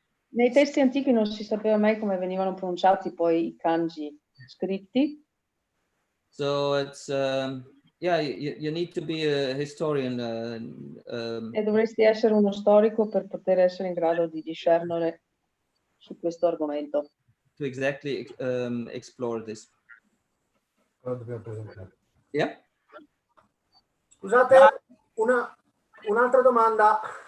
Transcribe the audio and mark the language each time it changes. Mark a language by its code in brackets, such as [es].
[it] nei testi antichi non si sapeva mai come venivano pronunciati poi i kanji. scritti. [en] So it's yeah, you need to be a historian. [it] E dovresti essere uno storico per poter essere in grado di discernere su questo argomento. [en] To exactly explore this. Yeah. [it] Scusate, un'altra domanda.